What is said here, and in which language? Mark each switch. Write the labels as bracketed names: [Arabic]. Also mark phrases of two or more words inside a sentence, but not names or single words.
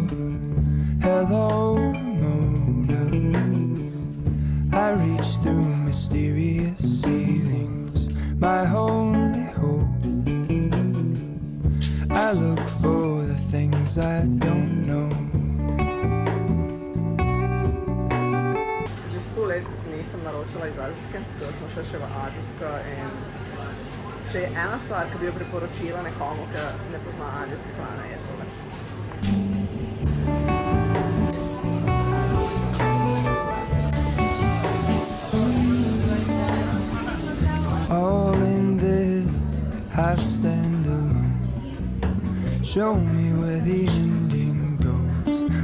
[English] Hello, Ramona. I reach through mysterious ceilings, my only hope. I look for the things I don't know. [Slovenian] Nisem naročila iz azijske, tako smo šli še v azijsko in če je ena stvar, ki bi jo priporočila nekomu, ki ne pozna azijske hrane, je to več. [English] All in this, I stand alone. Show me where the ending goes.